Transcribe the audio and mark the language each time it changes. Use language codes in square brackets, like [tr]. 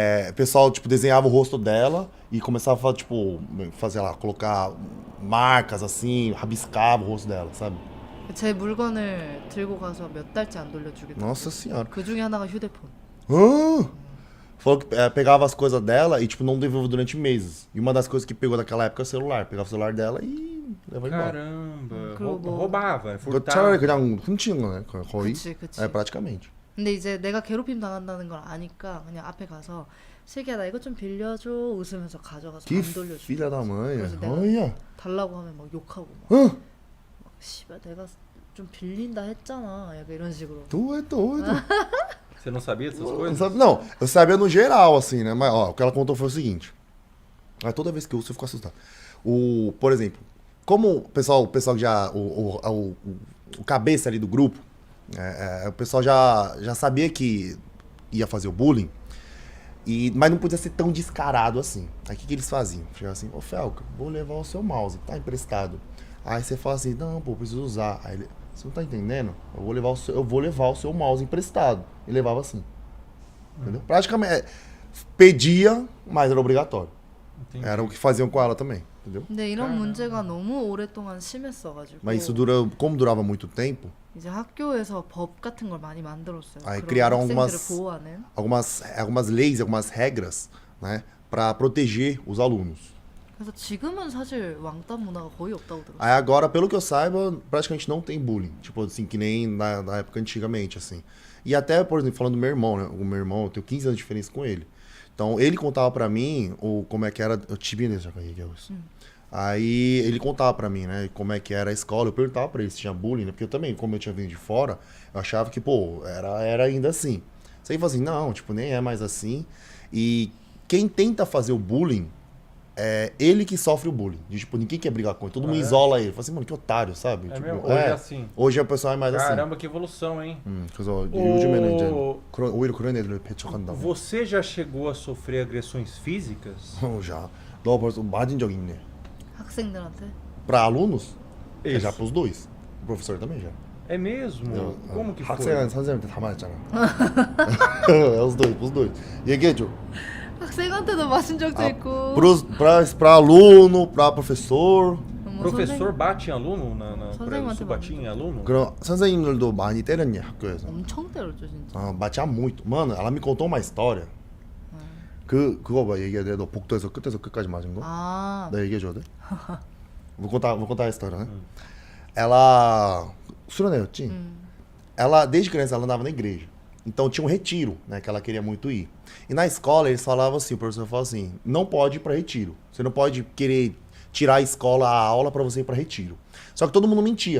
[pt] O pessoal tipo desenhava o rosto dela e começava a tipo fazer lá, colocar marcas assim, rabiscava o rosto dela, sabe? [ko] 제 물건을 들고 가서 몇 달째 안 돌려주겠다. [pt] Nossa senhora. [ko] 그 중에 하나가 휴대폰. [pt] Falou que pegava as coisas dela e tipo não devolveu durante meses. E uma das coisas que pegou naquela época é o celular. Pegava o celular dela e levava embora. Caramba, [ko] 그리고 뭐- [pt] roubava, furtava. [ko] 그냥 훔치는 거네, 거의. 그치. [pt] praticamente. [ko] 근데 이제 내가 괴롭힘 당한다는 걸 아니까 그냥 앞에 가서 슬기야 나 이거 좀 빌려줘 웃으면서 가져가서 [pt] Que [ko] 안 돌려줘. [pt] filha da mãe. [ko] 그래서 내가 [pt] Olha. [ko] 달라고 하면 막 욕하고 막. Hã? 막 씨발 내가 좀 빌린다 했잖아. 약간 이런 식으로. [pt] Tu é doido. Você não sabia dessas Não, coisas? não, eu sabia no geral, assim, né? Mas, ó, o que ela contou foi o seguinte. Aí toda vez que eu ouço, eu fico assustado. Por exemplo, como o pessoal que já... O cabeça ali do grupo, o pessoal já sabia que ia fazer o bullying, mas não podia ser tão descarado assim. Aí o que eles faziam? Chegavam assim, ô Felca, vou levar o seu mouse, tá emprestado. Aí você fala assim, não, pô, preciso usar. Aí ele, você não tá entendendo? Eu vou levar o seu mouse emprestado. E levava assim. Entendeu? Praticamente, pedia, mas era obrigatório. Entendi. Era o que faziam com ela também, entendeu? [ko] 근데 이런 [pt] caramba. [ko] 문제가 너무 오랫동안 심했어가지고. [pt] Mas isso como durava muito tempo, [ko] 이제 학교에서 법 같은 걸 많이 만들었어요. [pt] Aí [ko] 그런 [pt] criaram [ko] 학생들을 [pt] algumas- [ko] 보호하는. [pt] algumas leis, algumas regras, né, para proteger os alunos. [ko] 그래서 지금은 사실 왕따 문화가 거의 없다고 들었어요. [pt] Aí agora, pelo que eu saiba, praticamente não tem bullying, tipo assim, que nem na época antigamente, assim. E até, por exemplo, falando do meu irmão, né, o meu irmão, eu tenho 15 anos de diferença com ele. Então, ele contava pra mim como é que era, eu tive nesse isso. Aí ele contava pra mim, né, como é que era a escola. Eu perguntava pra ele se tinha bullying, né, porque eu também, como eu tinha vindo de fora, eu achava que, pô, era ainda assim. Você fala assim, não, tipo, nem é mais assim. E quem tenta fazer o bullying é ele que sofre o bullying. De, tipo, ninguém quer brigar com ele, todo mundo isola ele. Fala assim, mano, que otário, sabe? É Tipo, mesmo? Hoje é assim. Hoje o pessoal é mais assim. Caramba, que evolução, hein? [ko] 그래서 요즘에는 이제 [pt] O- [ko] 오히려 그런 애들을 배척한다고. [pt] Você já chegou a sofrer agressões físicas? [ko] 자, 너 벌써 맞은 적 있네. 학생들한테. [pt] pra alunos, é Isso. já pros dois. O professor também já. É mesmo? Como que foi? [ko] 학생은 선생님한테 다 맞았잖아. [pt] é os dois, pros dois. [ko] 얘기해줘. 학생한테도 맞은 적도 있고. [pt] pra aluno, pra professor. [ko] 뭐 [pt] Professor bate em aluno? [ko] 선생님한테 [pt] Professor batia em aluno? [ko] 그럼 선생님들도 많이 때렸니, 학교에서? 엄청 때렸죠 진짜. [pt] batia muito. Mano, ela me contou uma história. [ko] 그거 봐, 얘기해야 돼. 너 복도에서 끝에서 끝까지 맞은 거? 아, 나 얘기해줘야 돼? [pt] vou contar a história, né? Ela, suranei였지? Ela, desde criança, ela andava na igreja. Então tinha um retiro, né, que ela queria muito ir. E na escola eles falavam assim, o professor falava assim, não pode ir pra retiro. Você não pode querer tirar a escola, a aula pra você ir pra retiro. Só que todo mundo mentia.